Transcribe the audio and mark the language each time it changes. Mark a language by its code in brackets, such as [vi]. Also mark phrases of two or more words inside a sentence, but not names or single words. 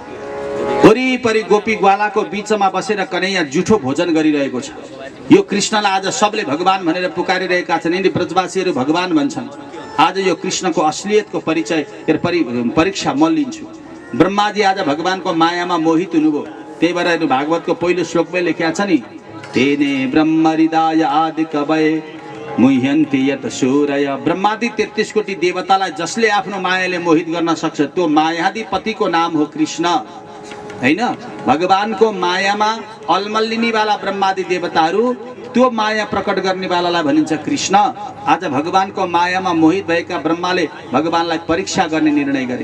[ne] वरिपरि गोपी ग्वालाको बीचमा बसेर कन्हैया जुठो भोजन गरिरहेको छ। यो कृष्णलाई आज सबले भगवान भनेर पुकारिरहेका छन्, यिनी ब्रजवासीहरू भगवान भन्छन्। आज यो कृष्णको असलियतको परिचय परीक्षा म लिन्छु। ब्रह्माजी आज भगवानको मायामा मोहित हुनुभयो। त्यही भएर भागवतको पहिलो श्लोकमै लेखिया छ नि, [sa] तेने ब्रह्म हृदय आदि कवय मुह्यन्ति यत सूरय। [ne] ब्रह्मादि 33 कोटी देवतालाई जसले आफ्नो मायाले मोहित गर्न सक्छ त्यो मायाधिपतिको नाम हो कृष्ण, हैन? भगवानको मायामा अलमल्लिनीवाला ब्रह्मादि देवताहरू, त्यो माया प्रकट गर्नेवालालाई भनिन्छ कृष्ण। आज भगवानको मायामा मोहित भएका ब्रह्माले भगवानलाई परीक्षा गर्ने निर्णय गरे।